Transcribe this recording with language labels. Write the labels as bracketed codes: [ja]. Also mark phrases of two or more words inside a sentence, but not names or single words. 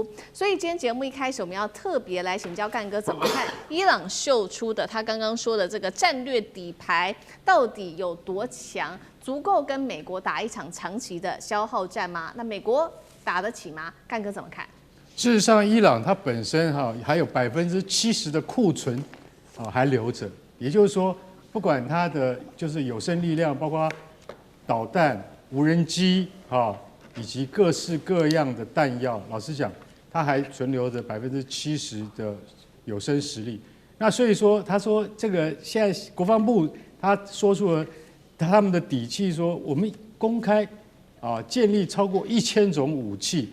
[zh] 所以今天節目一開始，我們要特別來請教幹哥怎麼看伊朗秀出的他剛剛說的這個戰略底牌到底有多強，足夠跟美國打一場長期的消耗戰嗎？那美國打得起嗎？ 幹哥怎麼看？事實上，伊朗它本身還有70%的庫存還留着，也就是說，不管它的就是有生力量，包括導彈、無人機以及各式各樣的彈藥，老實講，它還存留着70%的有生實力。那所以說，他說這個現在國防部他說出了他們的底氣，說我們公開建立超過1000種武器。